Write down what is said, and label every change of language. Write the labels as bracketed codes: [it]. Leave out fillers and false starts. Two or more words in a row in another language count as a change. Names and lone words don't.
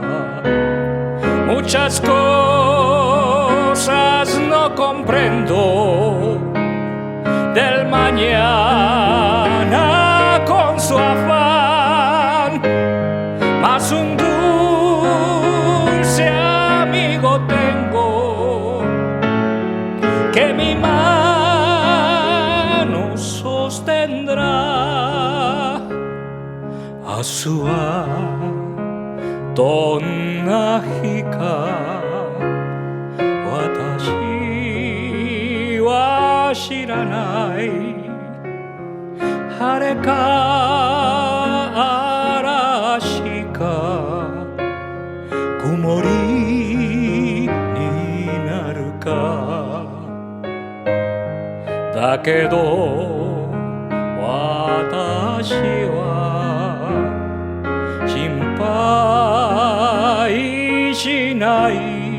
[es] Muchas cosas no comprendo del mañana con su afán, mas un dulce amigo tengo que mi mano sostendrá. [ja] Asua donna 日か私は知らない。晴れか嵐か曇りになるかだけど私は心配しない。